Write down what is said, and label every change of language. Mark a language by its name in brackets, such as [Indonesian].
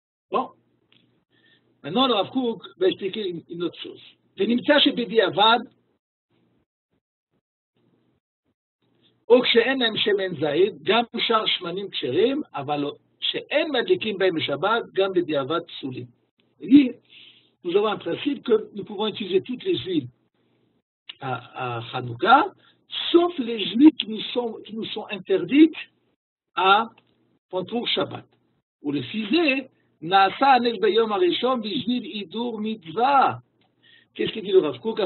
[French] Bon, maintenant le Rav Kook va expliquer une autre chose. [Hebrew] ונמצא שבדיעבד, או כשאין להם שמן זית, גם שאר שמנים כשרים, אבל שאין מדליקים בהם בשבת, גם בדיעבד פסולים. [French] Nous avons un principe que nous pouvons utiliser toutes les huiles à Hanouka, sauf les huiles qui nous sont interdites pour Shabbat. Ou le fisé, [Hebrew] Naasa anes bayom harishon bishvil idur mitzvah. [French] Qu'est-ce qu'il dit le Rav Kook?